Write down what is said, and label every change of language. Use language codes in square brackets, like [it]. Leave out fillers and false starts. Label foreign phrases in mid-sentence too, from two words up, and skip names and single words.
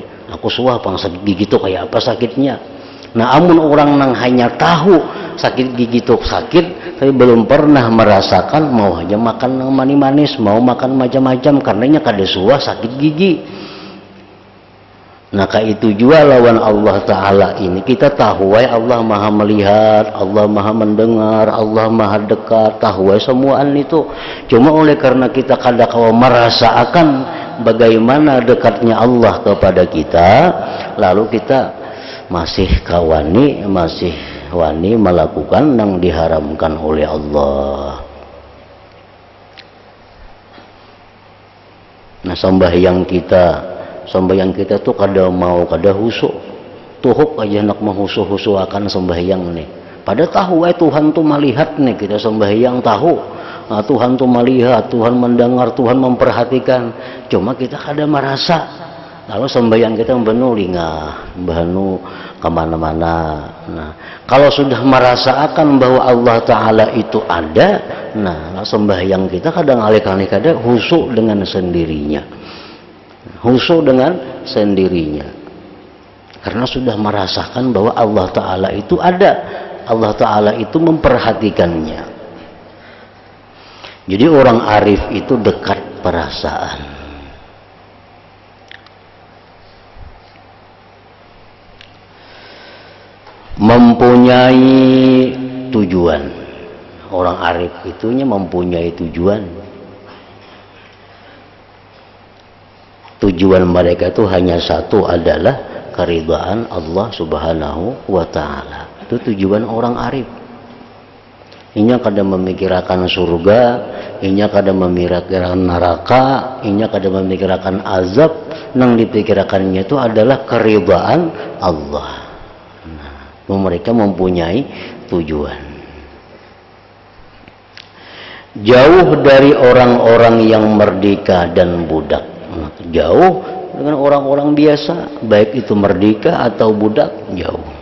[id] Aku suah pang sakit gigi itu kayak apa sakitnya. Nah, amun orang yang hanya tahu sakit gigi itu sakit, tapi belum pernah merasakan, mau aja makan yang manis-manis, mau makan macam-macam, karenanya kada suah sakit gigi. Nah, kayak itu juga lawan Allah Ta'ala ini. Kita tahu Allah maha melihat, Allah maha mendengar, Allah maha dekat, tahu semuaan itu. Cuma oleh karena kita kadang merasakan bagaimana dekatnya Allah kepada kita, lalu kita masih wani melakukan yang diharamkan oleh Allah. Nah, sembahyang kita tuh kada mau kada husuk, tuhuk aja nak menghusu-husu akan sembahyang nih. Pada tahu Tuhan tuh melihat nih kita sembahyang, tahu Tuhan tuh melihat, Tuhan mendengar, Tuhan memperhatikan. Cuma kita kada merasa. Lalu sembahyang kita benu lingah, benu kemana-mana. Nah, kalau sudah merasakan bahwa Allah Ta'ala itu ada, nah sembahyang kita kadang alih-alih kada husuk dengan sendirinya. Husu dengan sendirinya, karena sudah merasakan bahwa Allah Ta'ala itu ada, Allah Ta'ala itu memperhatikannya. Jadi orang arif itu dekat perasaan. Mempunyai tujuan. Orang arif itunya mempunyai tujuan. Tujuan mereka itu hanya satu, adalah keridhaan Allah [ar] سبحانه وتعالى. [id] Itu tujuan orang arif. Inya kada memikirkan surga, inya kada memikirkan neraka, inya kada memikirkan azab. Nang dipikirkannya itu adalah keridhaan Allah. Nah, mereka mempunyai tujuan. Jauh dari orang-orang yang merdeka dan budak. Jauh dengan orang-orang biasa, baik itu merdeka atau budak, jauh.